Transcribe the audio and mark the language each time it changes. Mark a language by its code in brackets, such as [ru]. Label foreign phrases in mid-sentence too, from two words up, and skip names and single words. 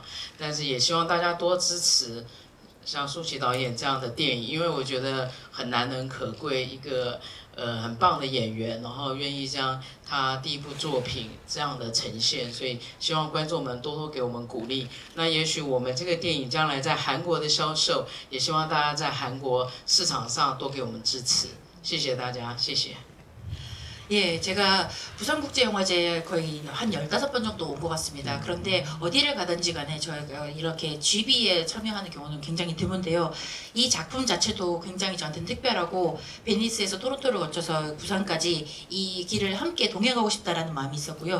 [zh] 但是也希望大家多支持像舒淇导演这样的电影，因为我觉得很难能可贵一个很棒的演员，然后愿意将他第一部作品这样的呈现，所以希望观众们多多给我们鼓励。那也许我们这个电影将来在韩国的销售，也希望大家在韩国市场上多给我们支持。谢谢大家，谢谢。 [ko] 예, 제가 부산국제영화제에 거의 한 15번 정도 온 것 같습니다. 그런데 어디를 가든지 간에 저희가 이렇게 GB에 참여하는 경우는 굉장히 드문데요. 이 작품 자체도 굉장히 저한테는 특별하고 베니스에서 토론토를 거쳐서 부산까지 이 길을 함께 동행하고 싶다라는 마음이 있었고요.